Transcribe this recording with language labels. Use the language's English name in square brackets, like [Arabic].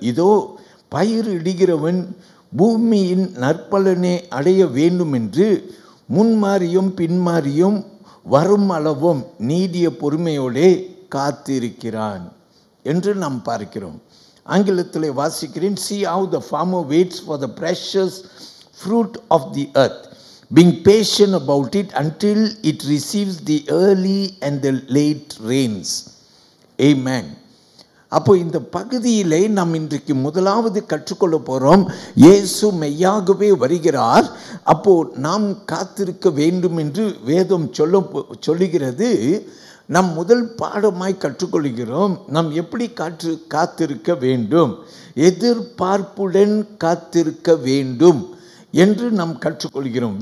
[Tamil] இதோ பயிரிடுகிறவன் பூமியின் நற்பலனை அடைய வேண்டும் என்று முன்மாறியும் பின்மாறியும் வரும் அளவும் நீடிய பொறுமையோடே காத்திருக்கிறான் என்று நாம் பார்க்கிறோம். ஆங்கிலத்தில் வாசிக்கிறேன். [English] See how the farmer waits for the precious fruit of the earth, being patient about it until it receives the early and the late rains. Amen. [Tamil] அப்போ இந்த பகுதியிலே நாம் இன்றைக்கு முதலாவது கற்றுக்கொள்ள போகிறோம், இயேசு மெய்யாகவே வருகிறார். அப்போ நாம் காத்திருக்க வேண்டும் என்று வேதம் சொல்லுகிறது. நாம் முதல் பாடமாய் கற்றுக்கொள்கிறோம், நாம் எப்படி காத்திருக்க வேண்டும், எதிர்பார்ப்புடன் காத்திருக்க வேண்டும் என்று நாம் கற்றுக்கொள்கிறோம்.